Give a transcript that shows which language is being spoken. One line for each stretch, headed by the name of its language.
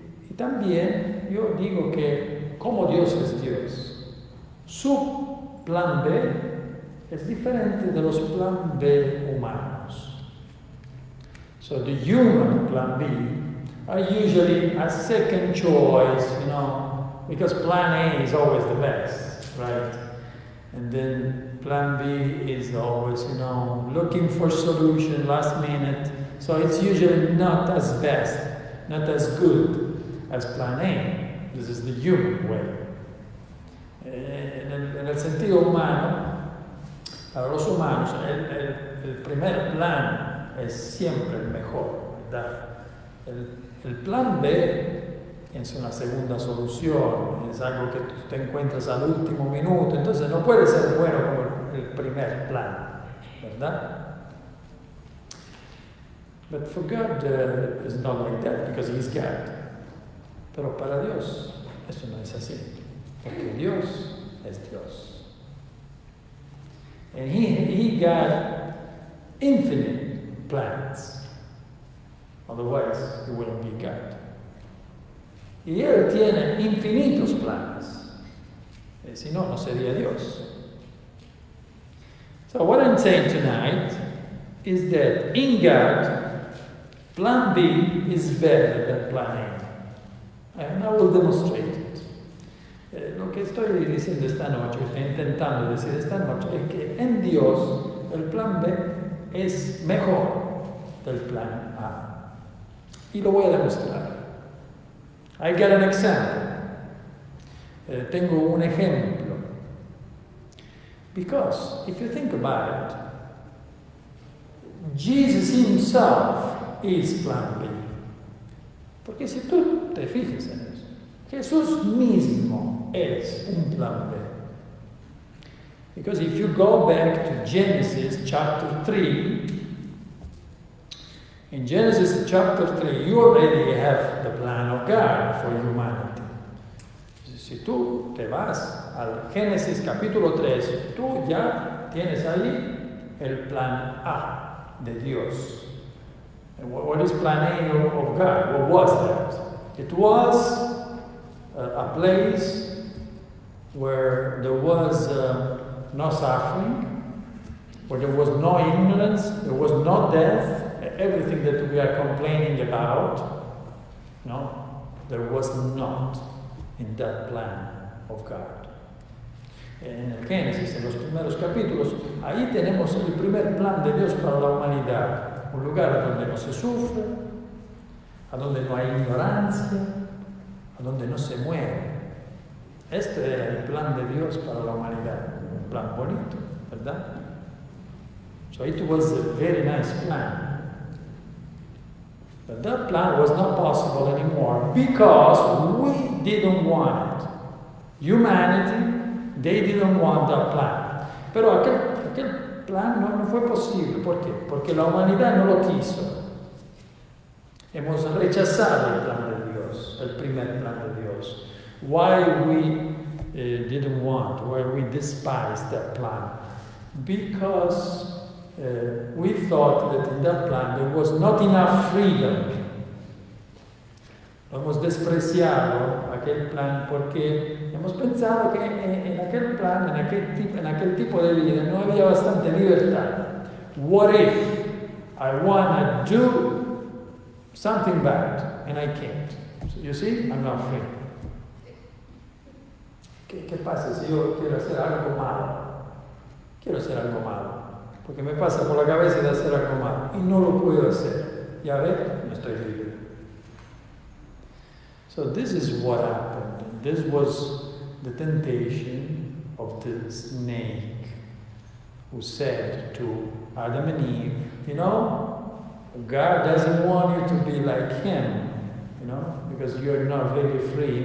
Spanish: Y también yo digo que como Dios es Dios, su plan B es diferente de los plan B humanos.
English: So the human plan B are usually a second choice, because plan A is always the best, right? And then plan B is always, looking for solution last minute. So it's usually not as best, not as good as plan A. This is the human way.
Spanish: En el sentido humano, para los humanos, el primer plan es siempre el mejor, ¿verdad? El plan B es una segunda solución, es algo que tú te encuentras al último minuto, entonces no puede ser bueno como el primer plan, ¿verdad?
English: But for God, it's not like that, because He's God.
Spanish: Pero para Dios, eso no es así, porque Dios es Dios.
English: And He got infinite plans. Otherwise, He wouldn't be God.
Spanish: Y Él tiene infinitos planes. Si no, no sería Dios.
English: So what I'm saying tonight is that in God, plan B is better than plan A. And I will demonstrate it.
Spanish: Lo que estoy diciendo esta noche, estoy intentando decir esta noche, es que en Dios el plan B es mejor del plan A. Y lo voy a demostrar.
English: I got an example.
Spanish: Tengo un ejemplo.
English: Because if you think about it, Jesus himself is plan B.
Spanish: Porque si tú te fijas en eso, Jesús mismo es un plan B.
English: Because if you go back to Genesis chapter 3, in Genesis chapter 3, you already have the plan of God for humanity.
Spanish: Si tú te vas al Génesis capítulo 3, tú ya tienes ahí el plan A de Dios.
English: And what is plan A of God? What was that? It was a place where there was no suffering, where there was no ignorance, there was no death. Everything that we are complaining about, no, there was not in that plan of God.
Spanish: En el Génesis, en los primeros capítulos, ahí tenemos el primer plan de Dios para la humanidad. Un lugar donde no se sufre, a donde no hay ignorancia, donde no se muere. Este era el plan de Dios para la humanidad, un plan bonito, ¿verdad?
English: So it was a very nice plan. But that plan was not possible anymore because we didn't want it. Humanity, they didn't want that plan.
Spanish: Pero aquel plan no fue posible. ¿Por qué? Porque la humanidad no lo quiso. Hemos rechazado el plan de Dios, el primer plan de Dios.
English: Why we didn't want, why we despised that plan? Because we thought that in that plan there was not enough freedom.
Spanish: Lo hemos despreciado, aquel plan, porque hemos pensado que en aquel plan, en aquel tipo de vida, no había bastante libertad.
English: What if I want to do something bad and I can't? So you see, I'm not free.
Spanish: ¿Qué pasa si yo quiero hacer algo malo? Quiero hacer algo malo. Porque me pasa por la cabeza de hacer algo malo y no lo puedo hacer. Ya ves, no estoy libre.
English: So this is what happened. This was the temptation of the snake who said to Adam and Eve, you know, God doesn't want you to be like him, you know, because you're not really free.